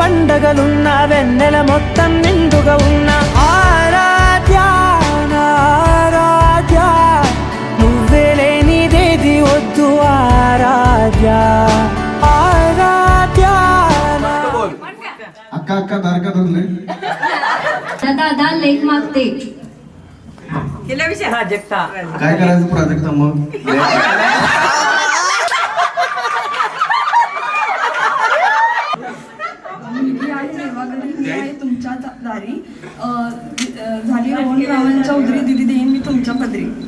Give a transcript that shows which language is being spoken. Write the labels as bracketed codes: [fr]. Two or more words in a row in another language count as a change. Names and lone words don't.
[te] పండగలున్న వెన్నెల మొత్తం నిండుగా ఉన్న ఆరాధ్య ఆరాధ్య నువ్వే లేనిదేది వద్దు ఆరాధ్య आराध्या [mr] अक्का अक्का दारका धरले दादा लेख मागते प्राजक्ता काय करायचं प्राजक्ता मग मुलगी आहे देवाघरी मी आहे तुमच्या दारी झाली रोहन रावांच्या उदरी दिदी देईन मी तुमच्या पदरी